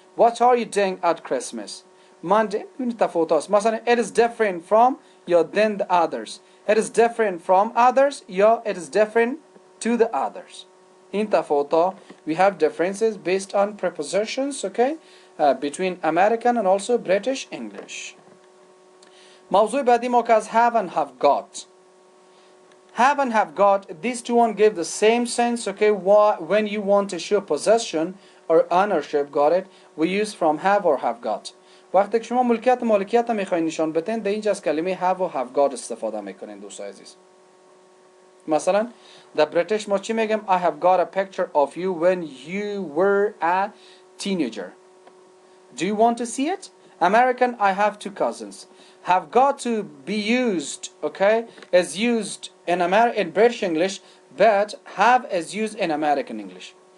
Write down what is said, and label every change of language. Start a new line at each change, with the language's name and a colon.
English: What are you doing at Christmas? Monday, مثلا it is different from your than the others. It is different from others. Your it is different to the others. In تفاوت we have differences based on prepositions, okay, between American and also British English.
Persian: موضوع بعدی ما که از have and have got.
English: Have and have got, these two one give the same sense, okay, when you want to show possession or ownership, got it, we use from have or have got.
Persian: وقتی که شما مالکیت میخواین نشان بدین در اینجا از کلمه have و have got استفاده میکنین دوستان عزیز. مثلا در British ما چی میگم؟
English: I have got a picture of you when you were a teenager. Do you want to see it? American, I have two cousins. Have got to be used, okay, is used in British English, but have is used in American English.